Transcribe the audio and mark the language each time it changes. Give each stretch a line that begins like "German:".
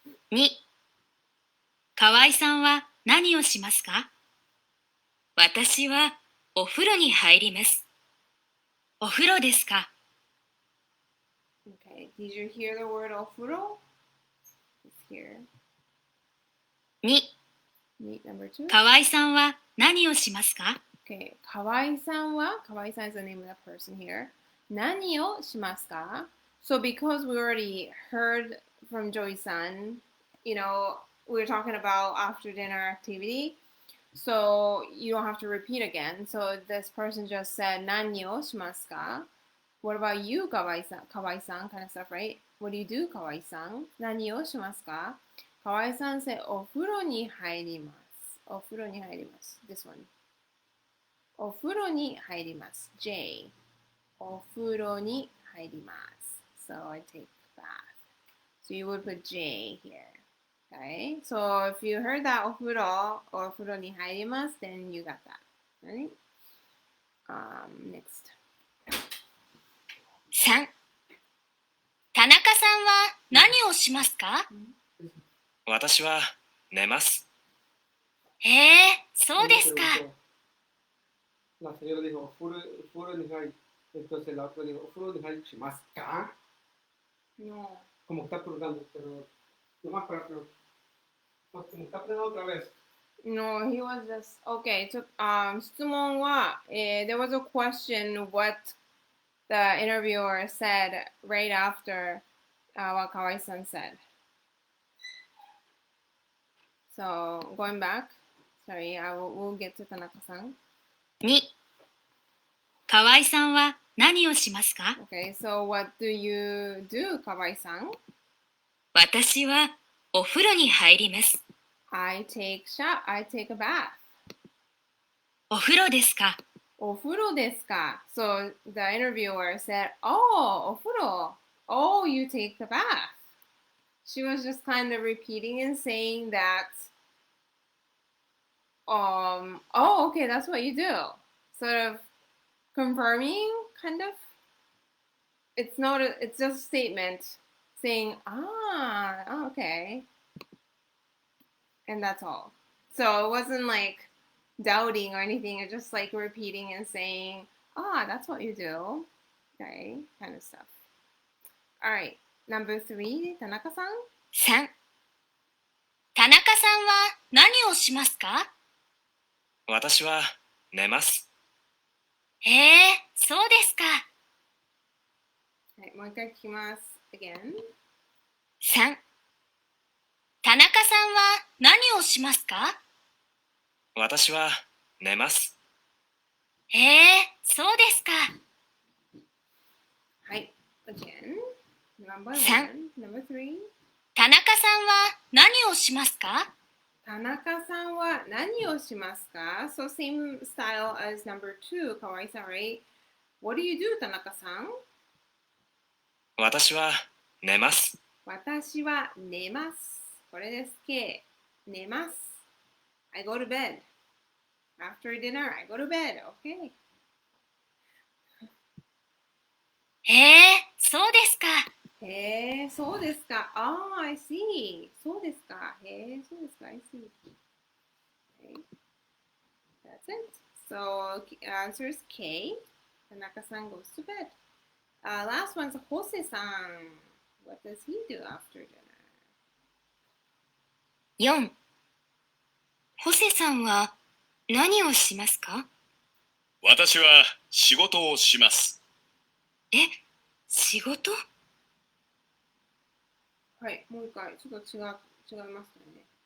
Japanese: 2、河合さんは何をしますか？私はお風呂に入ります。お風呂ですか？
English: Okay, did you hear the word お風呂? It's here.
Japanese: 2、
English: Number 2.
Japanese: 河合さんは何をしますか？
English: Okay, 河合さんは Kawai san is the name of the person here.
Japanese: 何をしますか?
English: So because we already heard from Joy-san, we were talking about after dinner activity. So you don't have to repeat again. So this person just said
Japanese: 何をしますか?
English: What about you, Kawai-san? Kawai-san kind of stuff, right? What do you do, Kawai-san?
Japanese: 何をしますか?
English: Kawai-san said
Japanese: お風呂に入ります. お風呂に入ります.
English: This one.
Japanese: お風呂に入ります.J. お風呂に入ります.
English: So I take bath. So you would put J here. Okay? So if you heard that
Japanese: お風呂に入ります,
English: then you got that. Right? Next.
Japanese: 3、田中さんは何をしますか？私は寝ます。へえ、そうですか。
Spanish: La señora dijo,
Japanese: "お風呂に入る."
Spanish: Entonces la otra dijo,
Japanese: "お風呂に入るしますか?"
Spanish: No. Como está preguntando, pero nomás para preguntar. Como está preguntando otra vez.
English: No, he was just okay. So,
Japanese: 質問は、
English: there was a question what the interviewer said right after what Kawai-san said. So, going back, sorry, we'll get to Tanaka-san.
Japanese: 2、河合さんは何をしますか？
English: Okay, so what do you do, Kawai-san?
Japanese: 私はお風呂に入ります。
English: I take a bath.
Japanese: お風呂ですか？お風呂ですか?
English: So the interviewer said, "Oh, お風呂. Oh, you take the bath." She was just kind of repeating and saying that, oh, okay, that's what you do. Sort of confirming, kind of. It's just a statement saying, okay. And that's all. So it wasn't like doubting or anything. It's just like repeating and saying, that's what you do. Okay, kind of stuff. All right, number 3, Tanaka-san.
Japanese: 3、田中さんは何をしますか？私は寝ます。へえ、そうですか。はい、もう一回聞きます。
English: Again.
Japanese: 3、田中さんは何をしますか？私は寝ます。へえ、そうですか。
English: はい、again. Number
Japanese: 3、
English: 1, number 3.
Japanese: 田中さんは何をしますか？田中さんは何をしますか?
English: So same style as number 2, Kawai-san, right? What do you do, 田中さん?
Japanese: 私は寝ます。私は寝ます。これです。K. 寝ます。
English: I go to bed. After dinner, I go to bed. Okay.
Japanese: へえ、そうですか。へえ、そうですか。
English: I see.
Japanese: そうですか。へえ、そうですか。I see. Okay. That's it.
English: So answer is K. Tanaka-san goes to bed. Last one's Jose-san. What does he do after dinner?
Japanese: 4、ホセさんは何をしますか？私は仕事をします。え、仕事？はい、もう一回。ちょっと違いますよね。